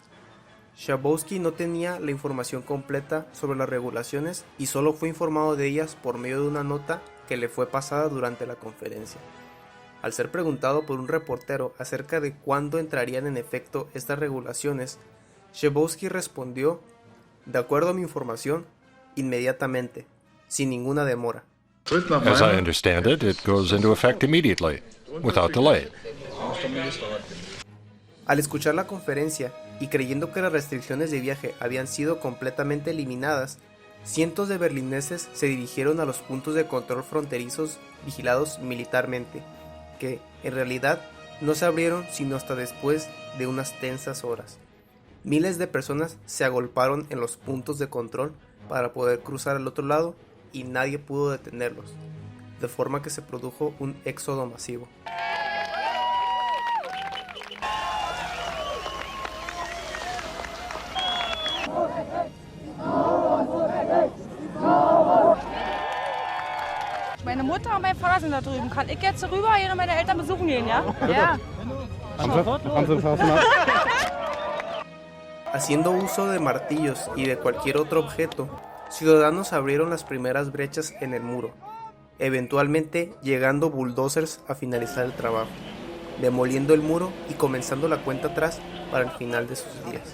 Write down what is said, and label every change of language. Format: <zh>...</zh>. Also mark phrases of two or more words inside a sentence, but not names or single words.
<es>Schabowski no tenía la información completa sobre las regulaciones y solo fue informado de ellas por medio de una nota que le fue pasada durante la conferencia. Al ser preguntado por un reportero acerca de cuándo entrarían en efecto estas regulaciones, Schabowski respondió: "De acuerdo a mi información, inmediatamente, sin ninguna demora."</es> <en>As I understand it, it goes into effect immediately, without delay.</en> <es>Al escuchar la conferencia y creyendo que las restricciones de viaje habían sido completamente eliminadas, cientos de berlineses se dirigieron a los puntos de control fronterizos vigilados militarmente, que, en realidad, no se abrieron sino hasta después de unas tensas horas. Miles de personas se agolparon en los puntos de control para poder cruzar al otro lado y nadie pudo detenerlos, de forma que se produjo un éxodo masivo.</es> <de>Meine Mutter und mein Vater sind da drüben. Kann ich jetzt rüber hier meine Eltern besuchen gehen, ja? Ja.</de> <es>Haciendo uso de martillos y de cualquier otro objeto, ciudadanos abrieron las primeras brechas en el muro, eventualmente llegando bulldozers a finalizar el trabajo, demoliendo el muro y comenzando la cuenta atrás para el final de sus días.</es>